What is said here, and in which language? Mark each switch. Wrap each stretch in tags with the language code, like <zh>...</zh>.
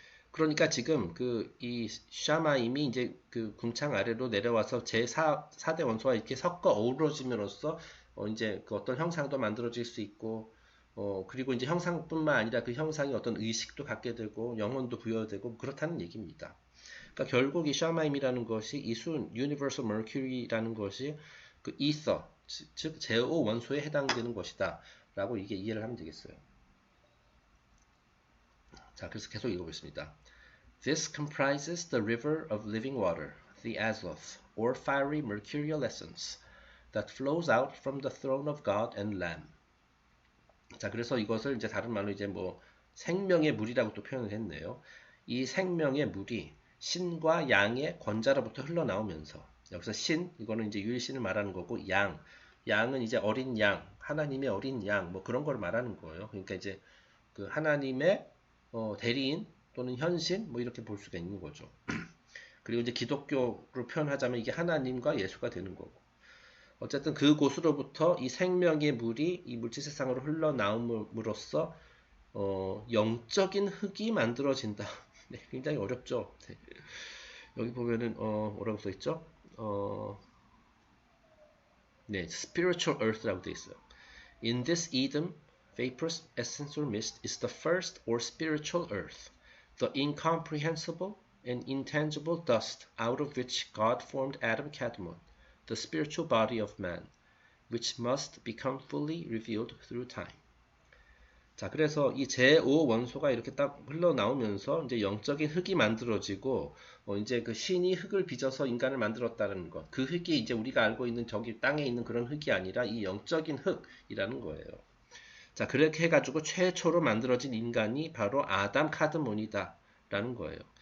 <ko>그러니까 지금 이 샤마임이 이제 그 궁창 아래로 내려와서 제4대 원소와 이렇게 섞어 어우러짐으로써 이제 그 어떤 형상도 만들어질 수 있고 그리고 이제 형상뿐만 아니라 그 형상이 어떤 의식도 갖게 되고 영혼도 부여되고 그렇다는 얘기입니다. 그러니까 결국 이 샤마임이라는 것이 이 Universal Mercury라는 것이 그 이서 즉 제5 원소에 해당되는 것이다 라고 이게 이해를 하면 되겠어요. 자, 그래서 계속 읽어보겠습니다.</ko> <en>This comprises the river of living water, the Azoth, or fiery mercurial essence, that flows out from the throne of God and Lamb.</en> <ko>자, 그래서 이것을 이제 다른 말로 이제 뭐 생명의 물이라고 또 표현을 했네요. 이 생명의 물이 신과 양의 권자로부터 흘러나오면서 여기서 신, 이거는 이제 유일신을 말하는 거고 양은 이제 어린 양, 하나님의 어린 양, 뭐 그런 걸 말하는 거예요. 그러니까 이제 그 하나님의 대리인 또는 현신 뭐 이렇게 볼 수가 있는 거죠. 그리고 이제 기독교로 표현하자면 이게 하나님과 예수가 되는 거고. 어쨌든 그곳으로부터 이 생명의 물이 이 물질 세상으로 흘러나옴으로써 영적인 흙이 만들어진다. 네, 굉장히 어렵죠. 네. 여기 보면은 뭐라고 써 있죠? 네,</ko> <en>spiritual earth</en> <ko>라고 되어 있어요.</ko> <en>In this Edom, vaporous essential mist is the first or spiritual earth, the incomprehensible and intangible dust out of which God formed Adam Kadmon, the spiritual body of man, which must become fully revealed through time.</en> <ko>자, 그래서 이 제5 원소가 이렇게 딱 흘러나오면서 이제 영적인 흙이 만들어지고 이제 그 신이 흙을 빚어서 인간을 만들었다는 것. 그 흙이 이제 우리가 알고 있는 저기 땅에 있는 그런 흙이 아니라 이 영적인 흙이라는 거예요. 자, 그렇게 해가지고 최초로 만들어진 인간이 바로 아담 카드몬이다 라는 거예요.</ko>